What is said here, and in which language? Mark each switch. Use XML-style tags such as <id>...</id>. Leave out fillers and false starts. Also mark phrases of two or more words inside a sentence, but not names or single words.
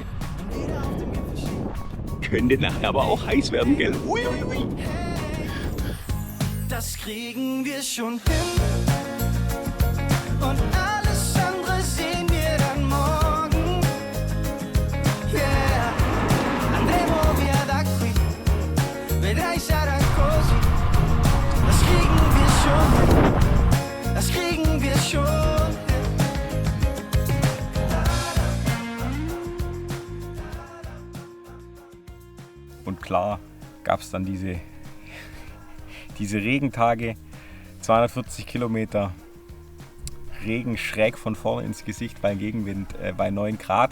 <de>Könnte nachher aber auch heiß werden, gell? Ui, ui, ui. Das kriegen wir schon hin. Und alles andere sehen wir dann morgen. Yeah.</de> <it>Andremo via da qui. Vedrai sarà così.</it> <de>Das kriegen wir schon hin. Das kriegen wir schon hin. Und klar gab es dann diese Regentage, 240 Kilometer Regen schräg von vorne ins Gesicht bei Gegenwind bei 9 Grad.</de>